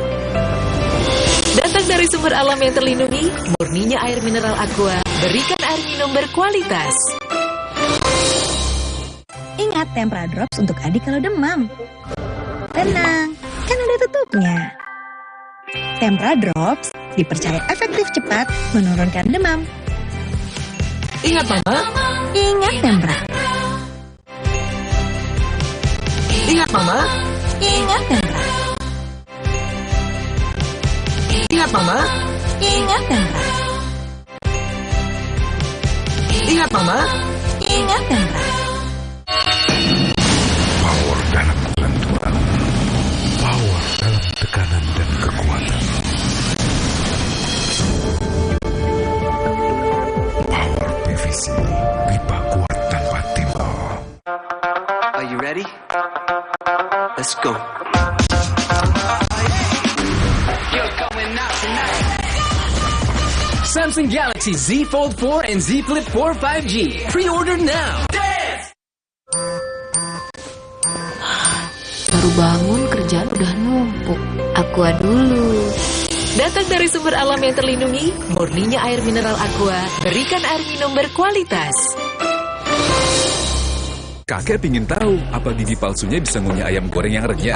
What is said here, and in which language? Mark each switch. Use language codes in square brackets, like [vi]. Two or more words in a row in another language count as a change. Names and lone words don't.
[id] Datang dari sumber alam yang terlindungi, murninya air mineral Aqua, berikan air minum berkualitas. Ingat Tempra Drops untuk adik kalau demam. Tenang, kan ada tutupnya. Tempra Drops dipercaya efektif cepat menurunkan demam. Ingat Mama. Ingat Tempra. Ingat Mama. Ingat Tempra. Ingat Mama. Ingat Tempra. Ingat Mama. Ingat Tempra. Power dalam kelenturan. Power dalam tekanan dan kekuatan. Power PVC, pipa kuat tanpa timbal. [en] Are you ready? Let's go. You're going out tonight. Samsung Galaxy Z Fold 4 and Z Flip 4 5G. Pre-order now. [id] Baru bangun kerjaan udah numpuk. Aqua dulu. Datang dari sumber alam yang terlindungi, murninya air mineral Aqua, berikan air minum berkualitas. Kakek pingin tahu apa gigi palsunya bisa ngunyah ayam goreng yang renyah.